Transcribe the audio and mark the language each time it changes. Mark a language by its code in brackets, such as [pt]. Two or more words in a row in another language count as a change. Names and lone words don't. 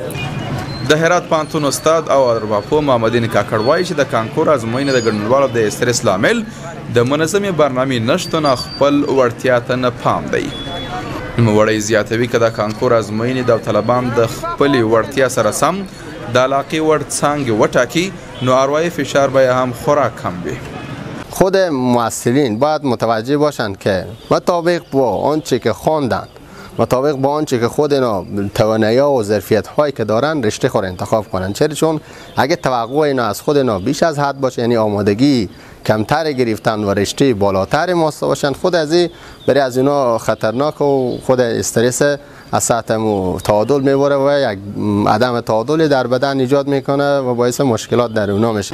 [ps] د هرات پوهنتون استاد او ارواپوه محمدین کاکړ وایي چې د کانکور ازموینې د ګډونوالو د استرس لامل د منظمې برنامې نشتون او خپل وړتیا ته نه پام دی. نوموړی زیاتوي که د کانکور ازموینې د طالبان د خپلې وړتیا سره سم د علاقې وړ څانګې وټاکي نو اروایي فشار به هم خورا کم وي. [fa] خود محصلین باید متوجه باشند که مطابق با آنچه که خواندند، مطابق با آنچه که خود اینا توانایی‌ها و ظرفیت‌هایی که دارن رشته خود انتخاب کنند. چون اگه توقع اینا از خود اینا بیش از حد باشه، یعنی آمادگی کمتر گرفتن و رشته بالاتر ماسته باشند، خود از این برای از اینا خطرناک و خود استرس از سطح تعادل میبره و یک عدم تعادل در بدن ایجاد میکنه و باعث مشکلات در اونا میشه.